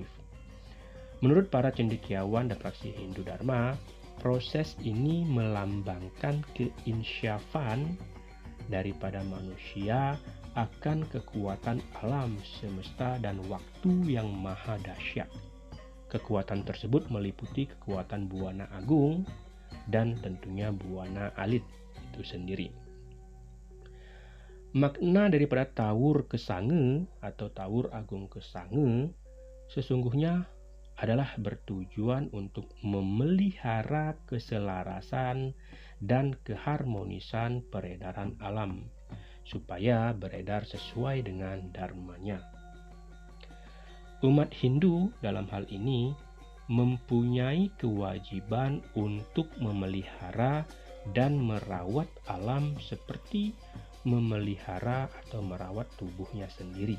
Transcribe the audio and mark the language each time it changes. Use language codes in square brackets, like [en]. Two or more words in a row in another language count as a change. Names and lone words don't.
[id] Menurut para cendekiawan dan praksi Hindu Dharma, proses ini melambangkan keinsyafan daripada manusia akan kekuatan alam semesta dan waktu yang maha dahsyat. Kekuatan tersebut meliputi kekuatan buana agung dan tentunya buana alit itu sendiri. Makna daripada tawur kesange atau tawur agung kesange sesungguhnya adalah bertujuan untuk memelihara keselarasan dan keharmonisan peredaran alam supaya beredar sesuai dengan dharmanya. Umat Hindu dalam hal ini mempunyai kewajiban untuk memelihara dan merawat alam seperti memelihara atau merawat tubuhnya sendiri.